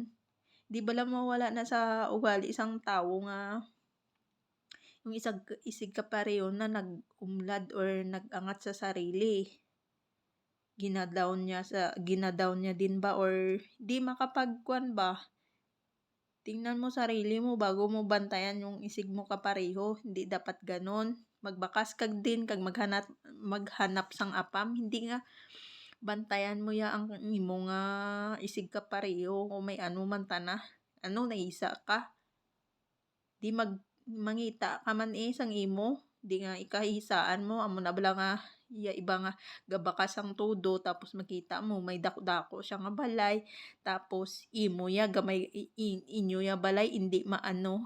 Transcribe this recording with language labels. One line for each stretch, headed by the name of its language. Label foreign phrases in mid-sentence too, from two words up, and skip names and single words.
Hiligaynon: 'Di bala mawala na sa ugali isang tawo nga yung isig kapareho na nag-unlad or nag-angat sa sarili. Gina-down niya din ba or 'di makapagkuwan ba?
Filipino: Tingnan mo sarili mo bago mo bantayan yung isig mo kapareho, hindi dapat gano'n.
Hiligaynon: Magbakas kag din kag maghanap sang apam, hindi nga bantayan mo ya ang imo nga isig kapareho kung may ano man ta na. Ano naisa ka? Di mangita ka man sang imo, di nga ikahisaan mo amo na bala nga iba nga gabakas ang todo tapos makita mo may dako-dako siya nga balay tapos imo ya gamay inyo ya balay hindi maano.